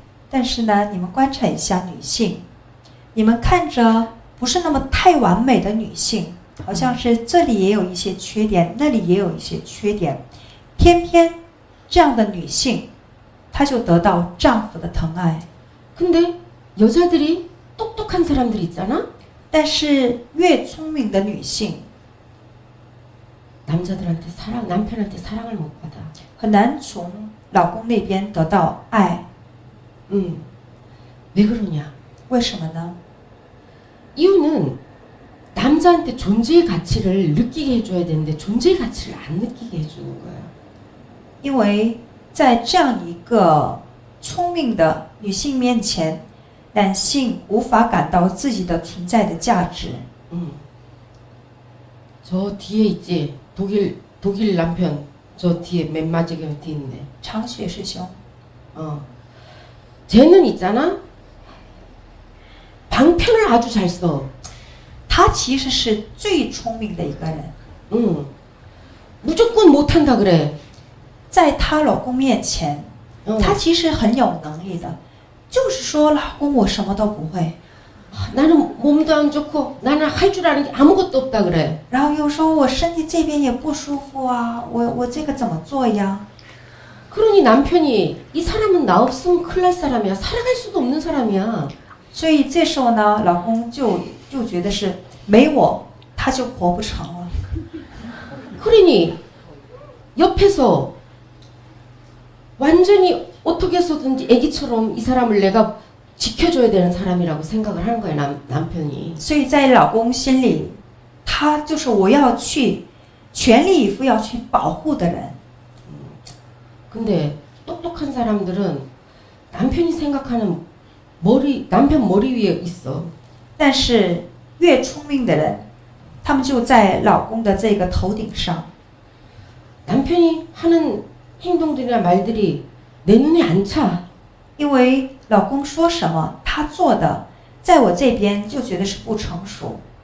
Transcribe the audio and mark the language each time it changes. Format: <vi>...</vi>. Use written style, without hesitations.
<zh>但是呢，你们观察一下女性，你们看着不是那么太完美的女性，好像是这里也有一些缺点，那里也有一些缺点，偏偏这样的女性，她就得到丈夫的疼爱。</zh> <ko>근데 여자들이 똑똑한 사람들 있잖아.</ko> <zh>但是越聪明的女性，</zh> <ko>남자들한테 남편한테 사랑을 못 받아.</ko> <zh>很难从老公那边得到爱。</zh> <ko>왜 그러냐?</ko> <zh>为什么呢？</zh> <ko>이유는 남자한테 존재의 가치를 느끼게 해줘야 되는데 존재의 가치를 안 느끼게 해주는 거야.</ko> <zh>因为在这样一个聪明的女性面前，男性无法感到自己的存在的价值。</zh> <ko>저 뒤에 있지. 독일 남편 저 뒤에 맨 마지막에 뒤에 있네.</ko> <zh>长雪师兄，</zh> <ko>쟤는 있잖아. 방편을 아주 잘 써.</ko> <zh>他其实是最聪明的一个人，</zh> <ko>무조건 못한다 그래.</ko> <zh>在她老公面前，她其实很有能力的，就是说老公我什么都不会，</zh> <ko>나는 몸도 안 좋고 나는 할 줄 아는 게 아무것도 없다 그래.</ko> <zh>然后又说我身体这边也不舒服啊，我这个怎么做呀？</zh> <ko>그러니 남편이 이 사람은 나 없으면 큰일 날 사람이야. 살아갈 수도 없는 사람이야.</ko> <zh>所以这时候呢，老公就觉得是没我他就活不成了。</zh> <ko>그러니 옆에서 완전히 어떻게 해서든지 애기처럼 이 사람을 내가 지켜줘야 되는 사람이라고 생각을 하는 거예요, 남편이.</ko> <zh>所以在老公心里，他就是我要去全力以赴要去保护的人。</zh> <ko>근데 똑똑한 사람들은 남편이 생각하는 남편 머리 위에 있어.</ko> <zh>但是越聪明的人，他们就在老公的这个头顶上。</zh> <ko>남편이 하는 행동들이나 말들이 내 눈에 안 차.</ko> <zh>因为老公说什么，他做的，在我这边就觉得是不成熟。</zh>